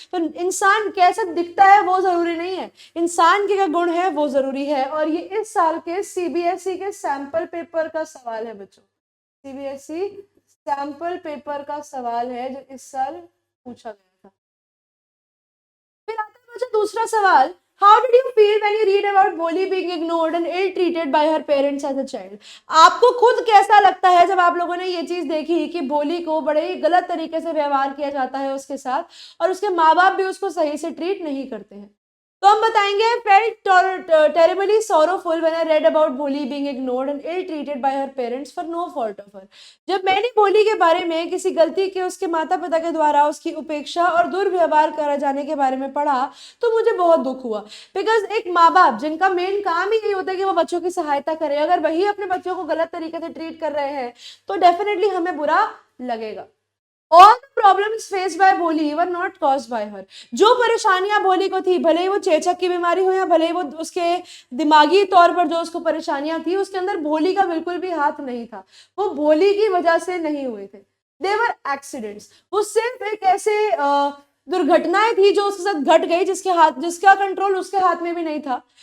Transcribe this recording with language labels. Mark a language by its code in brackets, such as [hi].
[hi] तो इंसान कैसा दिखता है वो जरूरी नहीं है, इंसान के क्या गुण है वो जरूरी है। और ये इस साल के सीबीएसई के सैंपल पेपर का सवाल है बच्चों। सीबीएसई सैंपल पेपर का सवाल है जो इस साल पूछा गया था। फिर आता है बच्चों दूसरा सवाल। [en] How did you feel when you read about Boli being ignored and ill-treated by her parents as a child? [hi] आपको खुद कैसा लगता है जब आप लोगों ने ये चीज देखी कि भोली को बड़े ही गलत तरीके से व्यवहार किया जाता है उसके साथ और उसके माँ बाप भी उसको सही से ट्रीट नहीं करते हैं। तो हम बताएंगे [en] felt terribly sorrowful when I read about Boli being ignored and ill-treated by her parents for no fault of her। [hi] जब मैंने भोली के बारे में किसी गलती के उसके माता पिता के द्वारा उसकी उपेक्षा और दुर्व्यवहार करा जाने के बारे में पढ़ा तो मुझे बहुत दुख हुआ। बिकॉज एक माँ बाप जिनका मेन काम ही यही होता है कि वो बच्चों की सहायता करे, अगर वही अपने बच्चों को गलत तरीके से ट्रीट कर रहे हैं तो डेफिनेटली हमें बुरा लगेगा। [en] All the problems faced by Boli were not caused by her। [hi] जो परेशानियां भोली को थी, भले ही वो चेचक की बीमारी हो या भले ही वो उसके दिमागी तौर पर जो उसको परेशानियां थी, उसके अंदर भोली का बिल्कुल भी हाथ नहीं था। वो भोली की वजह से नहीं हुए थे। [en] They were accidents। [hi] वो सिर्फ एक ऐसे दुर्घटनाएं थी जो उसके साथ घट गई, जिसका कंट्रोल उसके हाथ में भी नहीं था।